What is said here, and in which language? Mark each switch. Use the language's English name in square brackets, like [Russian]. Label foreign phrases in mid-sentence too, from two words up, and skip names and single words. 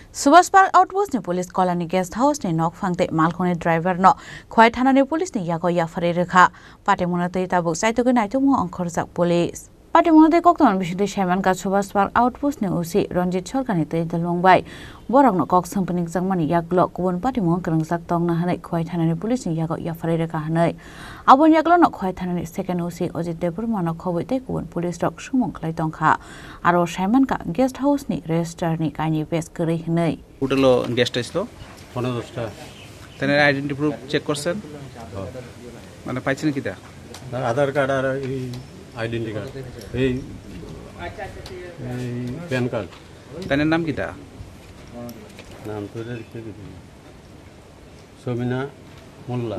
[Kok Borok] Subas Park Outpost ni [English] police colony guest house [Kok Borok] ni nok phangte malkhone driver no khwai thana ni police ni yago ya fare rekha patemona te tabuk sai to ke nai to mo angkhorjak police patemona te kokton biside Simon ka Subas Park Outpost ni usi Ranjit Sarkar ni te dalongbai borok no kok sampani jangmani yaklo kubon patemon krangjak tong na hanai khwai thana ni police ni yago ya fare rekha hanai abon yaklo no khwai thana ni second usi Ajit Debur mano khoboi te kubon police rok sumong khlai tongkha aro Simon ka [English] guest house [Kok Borok] ni register ni kaini pes kri hanai [Bangla] হোটেলও গেস্ট আসলো 15-10টা তাদের [English] identity proof check [Bangla] করছেন মানে পাইছেন কিটা আধার কার্ড আর এই আইডেন্টি কার্ড এই প্যান কার্ড তাদের নাম কিটা নাম তো লিখে দিবি সবিনা মোল্লা